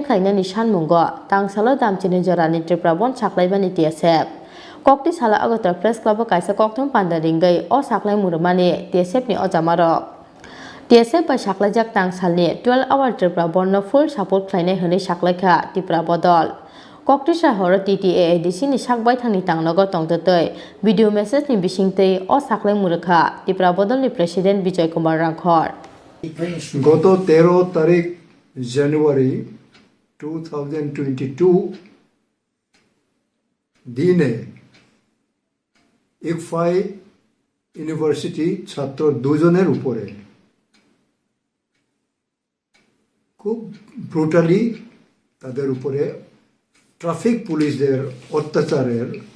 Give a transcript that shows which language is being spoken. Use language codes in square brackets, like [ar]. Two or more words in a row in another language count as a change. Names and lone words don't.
[trp] खालायनायनि सानमुंगो तांसालो दामचिनि जरानि त्रिपुरा बन साकलायबानि टीएसएफ कक्ति साला अगतर प्रेस क्लब कायसा कक्थम पान्दारिंगै अ साकलाय मुरमानि टीएसएफ नि अजामारक टीएसएफ बाय साकलायजाक टांसालनि 12 आवर त्रिपुरा बर्न [en] full support [trp] खालायनाय हनै साकलायखा त्रिपुरा बदल कक्टे शहर टीटीएडीसी नि साकबाय थांनि टांगनगो तंजतै [en] video message [trp] नि बिसिंतै अ साकलाय मुरखा त्रिपुरा बदल नि प्रेसिडेंट विजय कुमार रांखर [bn] গত 13 তারিখ জানুয়ারি 2022 দিনে ইকফাই ইউনিভার্সিটি ছাত্র দুজনের উপরে খুব ব্রুটালি তাদের উপরে ট্রাফিক পুলিশদের অত্যাচারের